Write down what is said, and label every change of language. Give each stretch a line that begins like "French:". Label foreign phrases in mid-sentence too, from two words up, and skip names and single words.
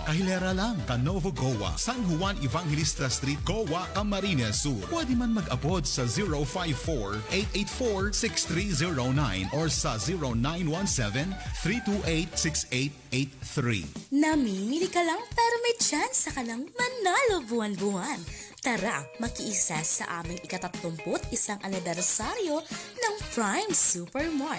Filipino: Kahilera lang, Canovo, Goa, San Juan Evangelista Street, Goa, Camarines Sur.
Bikol: Pwede man mag-apod sa 054-884-6309 or sa 0917-328-6883.
Filipino: Namimili ka lang pero may chance ka lang manalo buwan-buwan. Tara, makiisa sa aming ika-31 anibersaryo ng Prime Supermart.